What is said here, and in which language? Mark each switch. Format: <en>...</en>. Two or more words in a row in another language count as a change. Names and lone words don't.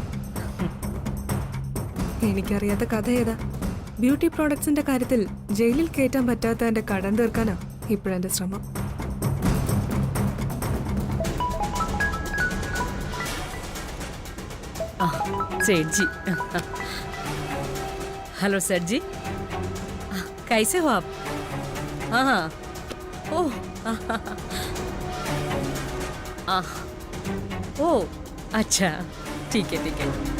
<ml>എനിക്കറിയാത്ത കഥ ഏതാ? ബ്യൂട്ടി പ്രോഡക്ട്സിന്റെ കാര്യത്തിൽ ജയിലിൽ കയറ്റാൻ പറ്റാത്ത എന്റെ കടം തീർക്കാനാ ഇപ്പോഴെന്റെ ശ്രമം. ആ,</ml> <hi>सेठ जी। हेलो सेठ जी, कैसे हो आप? हाँ हाँ, ओह ओह अच्छा, ठीक है ठीक है।</hi>